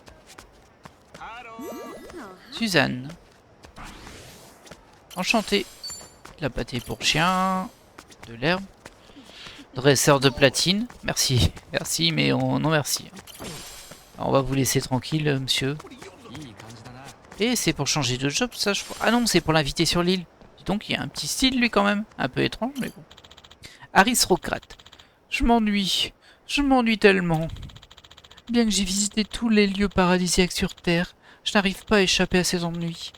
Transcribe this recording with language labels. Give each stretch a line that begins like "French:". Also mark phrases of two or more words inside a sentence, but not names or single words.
French: Suzanne. Enchanté. La pâté pour chien. De l'herbe. Dresseur de platine. Merci. Merci, mais non merci. Alors, on va vous laisser tranquille, monsieur.
Japanese: いい感じだな。
French: Et c'est pour changer de job, ça je crois. Ah non, c'est pour l'inviter sur l'île. Dis donc, il y a un petit style lui quand même. Un peu étrange, mais bon. Aristocrate. Je m'ennuie. Je m'ennuie tellement. Bien que j'ai visité tous les lieux paradisiaques sur Terre, je n'arrive pas à échapper à ces ennuis.